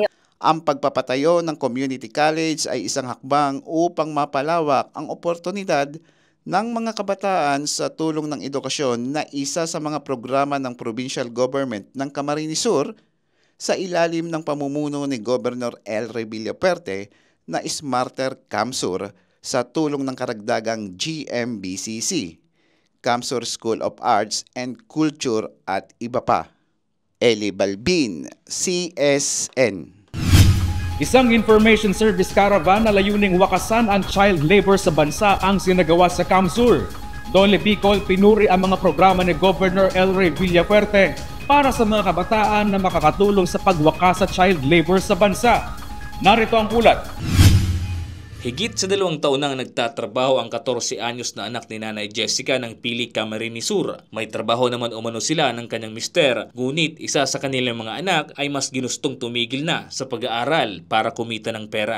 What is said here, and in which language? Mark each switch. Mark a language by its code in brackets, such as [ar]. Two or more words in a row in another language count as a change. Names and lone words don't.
[tl] Ang pagpapatayo ng [en] community college [tl] ay isang hakbang upang mapalawak ang oportunidad ng mga kabataan sa tulong ng edukasyon na isa sa mga programa ng [en] provincial government [tl] ng Camarines Sur sa ilalim ng pamumuno ni Governor L. Ray Villafuerte na Smarter CamSur sa tulong ng karagdagang GMBCC, CamSur School of Arts and Culture at iba pa. Eli Balbin, CSN. Isang [en] information service caravan [tl] na layuning wakasan ang [en] child labor [tl] sa bansa ang sinagawa sa CamSur. Dole Bicol pinuri ang mga programa ni Governor L. Ray Villafuerte para sa mga kabataan na makakatulong sa pagwakas sa [en] child labor [tl] sa bansa. Narito ang ulat. Higit sa 2 taon nang nagtatrabaho ang 14 anyos na anak ni Nanay Jessica ng Pili, Camarines Sur. May trabaho naman umano sila ng kanyang mister, ngunit isa sa kanilang mga anak ay mas ginustong tumigil na sa pag-aaral para kumita ng pera.